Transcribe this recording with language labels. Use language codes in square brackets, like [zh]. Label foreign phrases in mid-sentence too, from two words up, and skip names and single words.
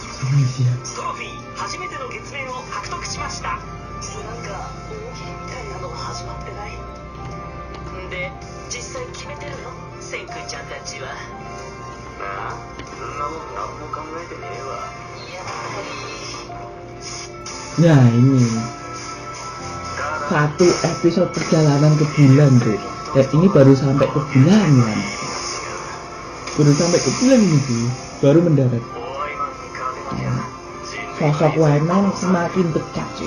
[ja] トロフィー初めての月面を獲得しました。なんか大喜利みたいなの始まってない？で、実際決めてるの？センクちゃんたちは。ああ、そんなもん何も考えてねえわ。やっぱり [id] Nah ini satu episode perjalanan ke bulan tuh. Dan ini baru sampai ke bulan kan. Baru sampai ke bulan ini tuh. Baru mendarat. Sosok Wayman semakin dekat sih.